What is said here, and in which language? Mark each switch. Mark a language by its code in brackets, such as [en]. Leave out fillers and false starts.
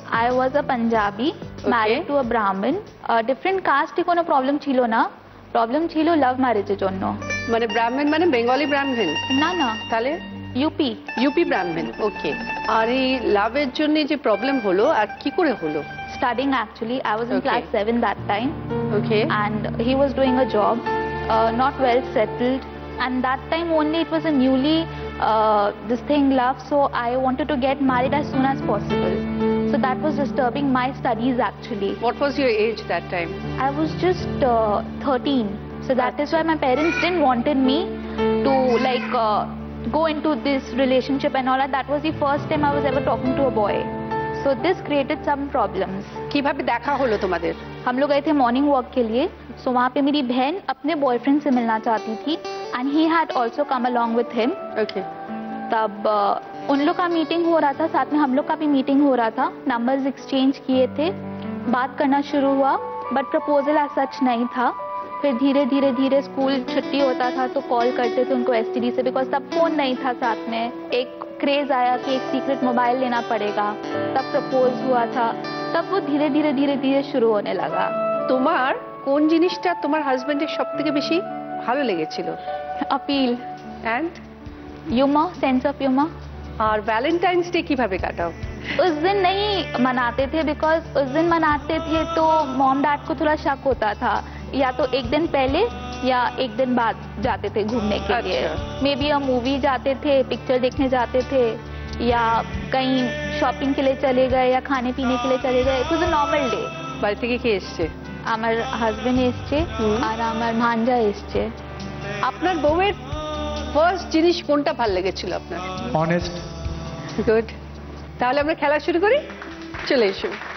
[en] I was a Punjabi, married to a Brahmin. [bn] Different কাস্টে কোনো problem ছিল না, প্রবলেম ছিল লাভ ম্যারেজের জন্য। মানে ব্রাহ্মণ মানে বেঙ্গলি ব্রাহ্মণ? না না, তাহলে ইউপি। ইউপি ব্রাহ্মণ, ওকে। আর এই লাভের জন্য যে প্রবলেম হলো, আর কি করে হলো? [en] Studying actually, I was in Okay. class 7 that time, okay, and he was doing a job, not well settled, and that time only it was a newly this thing love, so I wanted to get married as soon as possible. So that was disturbing my studies actually. what was your age that time? I was just 13, so that is why my parents didn't wanted me to like go into this relationship and all that. That was the first time I was ever talking to a boy. So this created some problems. [bn] কিভাবে দেখা হলো তোমাদের? [hi] हम लोग गए थे morning walk के लिए, सो वहाँ पे मेरी बहन अपने बॉयफ्रेंड से मिलना चाहती थी, [en] And he had also come along with him. [hi] Okay, तब उन लोग का मीटिंग हो रहा था, साथ में हम लोग का भी मीटिंग हो रहा था, नंबर्स एक्सचेंज किए थे, बात करना शुरू हुआ, बट प्रपोजल एज सच नहीं था। फिर धीरे धीरे धीरे स्कूल छुट्टी होता था तो कॉल करते थे उनको एसटीडी से, बिकॉज तब फोन नहीं था साथ में। एक क्रेज आया कि एक सीक्रेट मोबाइल लेना पड़ेगा, तब प्रपोज हुआ था। तब वो धीरे धीरे धीरे धीरे शुरू होने लगा। [bn] তোমার কোন জিনিসটা তোমার হাজবেন্ডের সবথেকে বেশি ভালো লেগেছিল? [hi] Appeal, [en] and [hi] humour, sense of humour. [bn] আর Valentine's day কিভাবে কাটাও? [hi] उस दिन नहीं मनाते थे, बिकॉज उस दिन मनाते थे तो मॉम डैड को थोड़ा शक होता था, या तो एक दिन पहले या एक दिन बाद जाते थे घूमने के लिए। मे बी अ मूवी जाते थे, पिक्चर देखने जाते थे, या कहीं शॉपिंग के लिए चले गए, या खाने पीने के लिए चले गए। [en] It was a normal day. [bn] বাড়ি থেকে কে এসছে? আমার হাজবেন্ড এসছে আর আমার ভাঞ্জা এসছে। আপনার বউয়ের ফার্স্ট জিনিস কোনটা ভালো লেগেছিল আপনার? অনেস্ট। গুড, তাহলে আমরা খেলা শুরু করি, চলে এসো।